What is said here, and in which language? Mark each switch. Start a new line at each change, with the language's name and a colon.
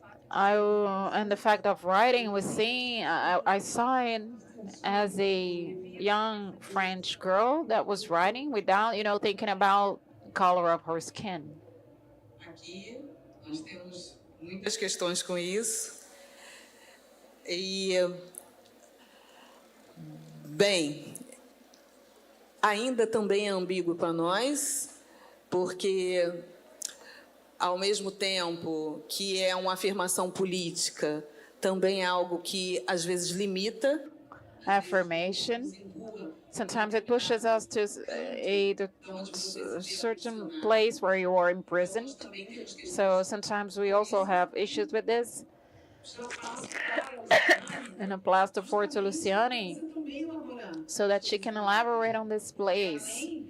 English: And the fact of writing was seen, I saw it as a young French girl that was writing without, thinking about color of her skin.
Portuguese: Muitas questões com isso. Bem, ainda também é ambíguo para nós, porque, ao mesmo tempo que é uma afirmação política, também é algo que, às vezes, limita.
English: Affirmation. Sometimes it pushes us to a certain place where you are imprisoned. So sometimes we also have issues with this. And I pass the floor to Luciane so that she can elaborate on this place.